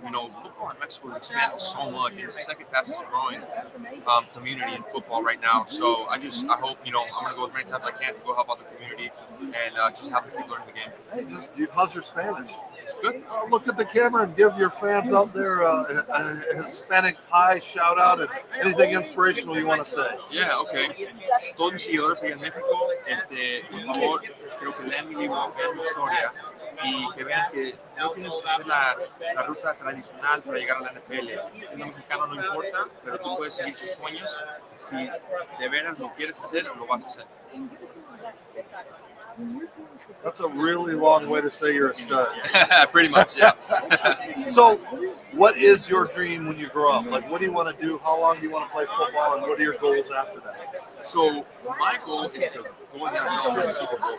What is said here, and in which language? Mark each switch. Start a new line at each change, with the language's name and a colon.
English: You know, football in Mexico is expanding so much, and it's the second fastest growing community in football right now. So I hope, I'm going to go as many times as I can to go help out the community and just have them keep learning the game. Hey, how's your Spanish? It's good. Look at the camera and give your fans out there a Hispanic hi, shout out, and anything inspirational you want to say. Yeah, okay.
Spanish: Todos mis seguidores aquí en México, por favor, creo que lean mi libro, vean mi historia y que vean que no tienes que hacer la ruta tradicional para llegar a la NFL. Siendo mexicano no importa, pero tú puedes seguir tus sueños. Si de veras lo quieres hacer, lo vas a hacer.
English: That's a really long way to say you're a stud. Pretty much, yeah. So, what is your dream when you grow up? Like, what do you want to do? How long do you want to play football? And what are your goals after that? So, my goal is to go in the NFL and win a Super Bowl.